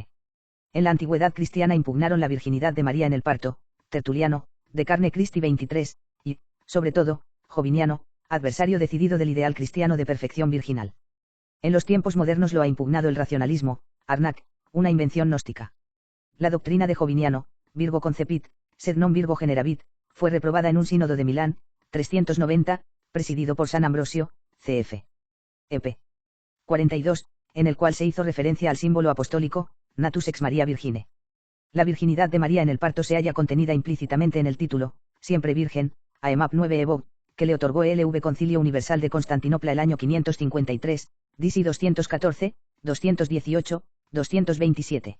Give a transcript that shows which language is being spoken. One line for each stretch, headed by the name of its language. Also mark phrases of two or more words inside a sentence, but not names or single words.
Spanish: En la antigüedad cristiana impugnaron la virginidad de María en el parto, Tertuliano, De Carne Christi 23, y Sobre todo, Joviniano, adversario decidido del ideal cristiano de perfección virginal. En los tiempos modernos lo ha impugnado el racionalismo, Arnac, una invención gnóstica. La doctrina de Joviniano,
Latin: Virgo concepit, sed non Virgo generavit,
Spanish: fue reprobada en un sínodo de Milán, 390, presidido por San Ambrosio, cf. ep. 42, en el cual se hizo referencia al símbolo apostólico,
Latin: Natus ex Maria Virgine.
Spanish: La virginidad de María en el parto se halla contenida implícitamente en el título, siempre virgen, AEMAP 9 Evo, que le otorgó el LV Concilio Universal de Constantinopla el año 553, DC 214, 218, 227.